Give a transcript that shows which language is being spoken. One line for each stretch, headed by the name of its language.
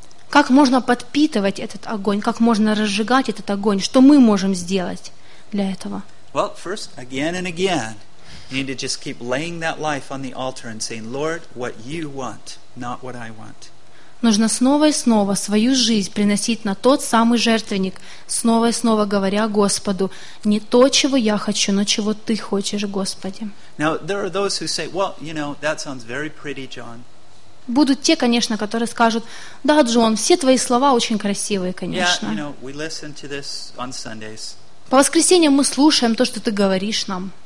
Russian: Как можно подпитывать этот огонь? Как можно разжигать этот огонь? Что мы можем сделать для этого?
English: Well, first, again and again, you need to just keep laying that life on the altar and saying, Lord, what you want, not what I want.
Russian: Нужно снова и снова свою жизнь приносить на тот самый жертвенник, снова и снова говоря Господу, не то, чего я хочу, но чего ты хочешь, Господи.
English: Now, there are those who say, well, you know, that sounds very pretty, John.
Russian: Будут те, конечно, которые скажут, да, Джон, все твои слова очень красивые, конечно.
English: Yeah, you know, we listen to this on Sundays.
Russian: По воскресеньям мы слушаем то, что ты говоришь нам.